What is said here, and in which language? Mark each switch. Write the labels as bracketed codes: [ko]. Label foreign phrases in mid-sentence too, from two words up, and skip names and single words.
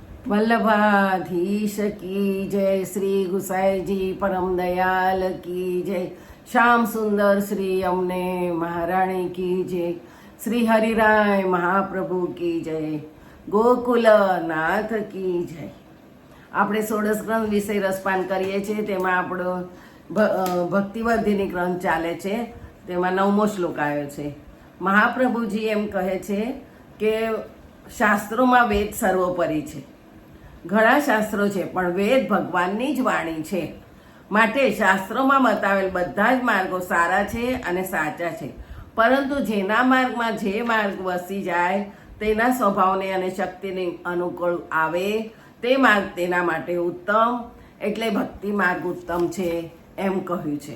[hi] वल्लभाधीश की जय, श्री गुसाई जी परम दयाल की जय, श्याम सुंदर श्री अमने महाराणी की जय, श्री हरिराय महाप्रभु की जय, गोकुल नाथ की जय। [gu] આપણે ષોડશ ગ્રંથ વિશે રસપાન કરીએ છીએ, તેમાં આપણો ભક્તિવર્ધિની ગ્રંથ ચાલે છે, તેમાં 9મો શ્લોક આવ્યો છે। મહાપ્રભુજી એમ કહે છે કે શાસ્ત્રોમાં વેદ સર્વોપરી છે। ઘણા શાસ્ત્રો છે પણ વેદ ભગવાનની જ વાણી છે, માટે શાસ્ત્રોમાં બતાવેલ બધા જ માર્ગો સારા છે અને સાચા છે, પરંતુ જેના માર્ગમાં જે માર્ગ વસી જાય તેના સ્વભાવને અને શક્તિને અનુકૂળ આવે તે માર્ગ તેના માટે ઉત્તમ, એટલે ભક્તિ માર્ગ ઉત્તમ છે એમ કહ્યું છે।